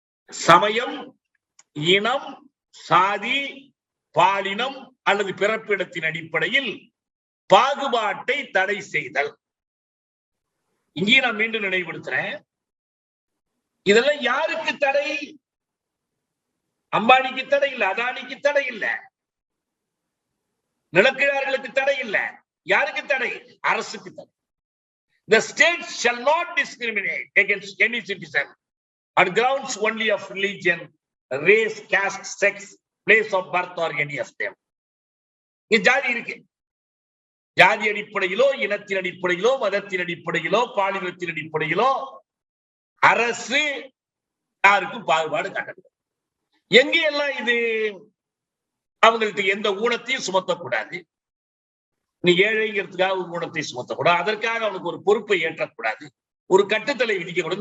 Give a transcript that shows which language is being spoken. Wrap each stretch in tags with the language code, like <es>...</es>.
<ta>சமயம், இனம், சாதி, பாலினம் அல்லது பிறப்பிடத்தின் அடிப்படையில் பாகுபாட்டை தடை செய்தல். இங்கே நான் மீண்டும் நினைவுபடுத்துறேன், இதெல்லாம் யாருக்கு தடை? அம்பானிக்கு தடை இல்லை, அதானிக்கு தடை இல்லை, நிலக்கிழார்களுக்கு தடை இல்லை. யாருக்கு தடை? அரசுக்கு தடை.</ta> <en>The state shall not discriminate against any citizen on grounds only of religion, race, caste, sex, place of birth or any of them.</en> <ta>இங்க ஜாதி இருக்கு. ஜாதி அடிப்படையிலோ, இனத்தின் அடிப்படையிலோ, மதத்தின் அடிப்படையிலோ, பாலினத்தின் அடிப்படையிலோ அரசு யாருக்கும் பாகுபாடு காட்டக்கூடாது. எங்கெல்லாம் இது? அவங்களுக்கு எந்த ஊனத்தையும் சுமத்தக்கூடாது. நீ ஏழைங்கிறதுக்காக ஒரு ஊனத்தை சுமத்தக்கூடாது, அதற்காக அவனுக்கு ஒரு பொறுப்பை ஏற்றக்கூடாது, ஒரு கட்டுத்தலை விதிக்கக்கூடாது.</ta>